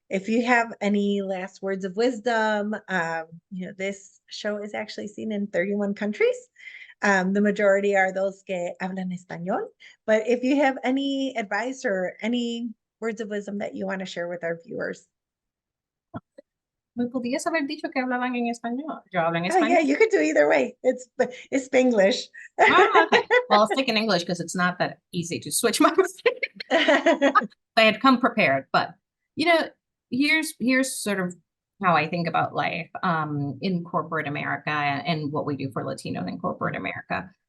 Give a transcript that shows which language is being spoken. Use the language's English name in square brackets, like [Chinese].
[English] If you have any last words of wisdom, this show is actually seen in 31 countries. The majority are those [Spanish] que hablan español. [English] But if you have any advice or any words of wisdom that you want to share with our viewers. [Spanish] Me podías haber dicho que hablaban en español. Yo hablo en [English] Oh yeah, [Spanish] español. [English] you could do either way. It's Spanglish. Ah, okay. Well, I'll stick in English because it's not that easy to switch my I had come prepared, but you know, here's sort of how I think about life in corporate America and what we do for Latinos in corporate America.